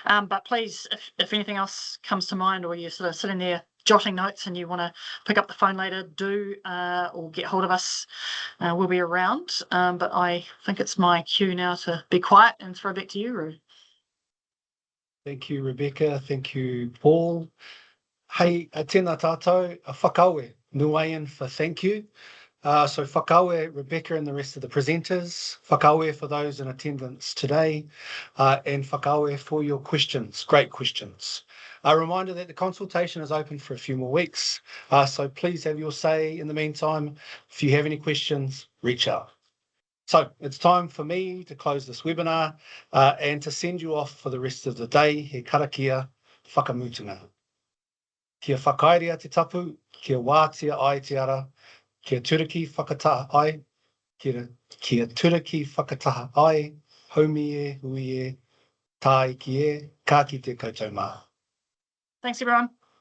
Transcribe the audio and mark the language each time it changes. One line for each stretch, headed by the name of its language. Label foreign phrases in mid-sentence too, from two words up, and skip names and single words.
English: But please, if anything else comes to mind, or you're sort of sitting there jotting notes and you want to pick up the phone later, do, or get hold of us. We'll be around. But I think it's my cue now to be quiet and throw back to you, Ru. Thank you, Rebecca. Thank you, Paul.
Māori: Hei, tēnā tātou, a whakaue,
English: nuaian for thank you. So whakaue, Rebecca and the rest of the presenters, whakaue for those in attendance today, and whakaue for your questions, great questions. A reminder that the consultation is open for a few more weeks, so please have your say in the meantime. If you have any questions, reach out. So it's time for me to close this webinar and to send you off for the rest of the day.
Māori: He karakia whakamutunga. Kia whakairea te tapu, kia wātia ai te ara, kia turaki whakataha ai, kia turaki whakataha ai, haumi e, hui e, tā iki e, ka ki te koutou mā.
English: Thanks, everyone.